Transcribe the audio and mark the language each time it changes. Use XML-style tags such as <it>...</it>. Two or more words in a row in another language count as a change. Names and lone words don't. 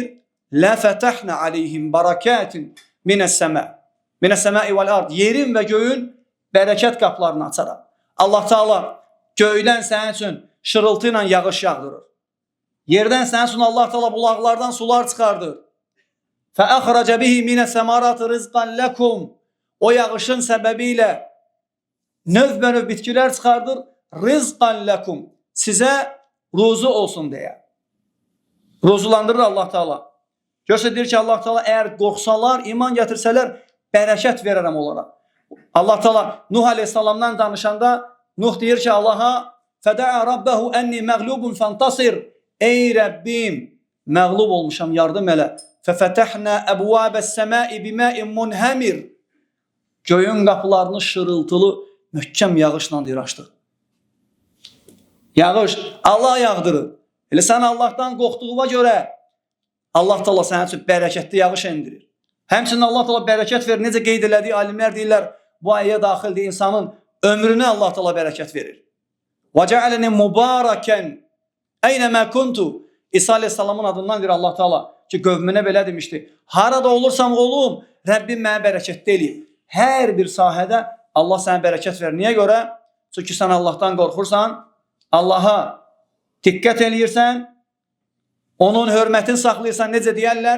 <ar>لفتحنا عليهم بركات من السماء والأرض.</ar> <az>Yerin və göyün bərəkət qapılarını açaraq. Allah Teala göydən sənin üçün şırıltı ilə yağış yağdırır. Yerdən sənin üçün Allah Teala bulaqlardan sular çıxardır.</az> <ar>فَأَخْرَجَ بِهِ مِنَ السَّمَارَاتِ رِزْقًا لَكُمْ.</ar> <az>O yağışın səbəbilə növ bitkilər çıxardır.</az> <ar>رِزْقًا لَكُمْ.</ar> <az>Sizə ruzu olsun deyə. Ruzulandırır Allah Teala. Görsə deyir ki, Allah Teala əgər qorxsalar, iman gətirsələr, bərəkət verərəm onlara. Allah Teala Nuh Aleyhisselamdan danışanda Nuh deyir ki Allah'a</az> <ar>فَدَعَ رَبَّهُ اَنِّي مَغْلُوبٌ فَانْتَصِرْ.</ar> <az>Ey Rəbbim, məğlub olmuşam, yardım elə.</az> <ar>فَفَتَحْنَا أَبْوَابَ السَّمَاءِ بِمَاءٍ مُنْهَمِرٍ.</ar> <az>Göyün qapılarını şırıltılı, möhkəm yağışla deyir açdıq. Yağış Allah yağdırır. Elə sən Allahdan qorxduğuna görə Allah Teala sənin üçün bərəkətli yağış endirir. Həmçinin Allah Teala bərəkət verir. Necə qeyd elədiyi alimlər deyirlər, bu ayəyə daxildir, insanın ömrünə Allah Teala bərəkət verir.</az> <ar>وَجَعَلَنِي مُبَارَكًا اَيْنَمَا كُنْتُ.</ar> <az>İsa Aleyhisselamın adından deyir Allah Teala ki, qövmünə belə demişdi. Harada olursam olum, Rəbbim mənə bərəkətli eləyir. Hər bir sahədə Allah sənə bərəkət verir. Niyə görə? Çünki sən Allahdan qorxursan, Allaha diqqət eləyirsən, onun hörmətini saxlayırsan, necə deyərlər?</az>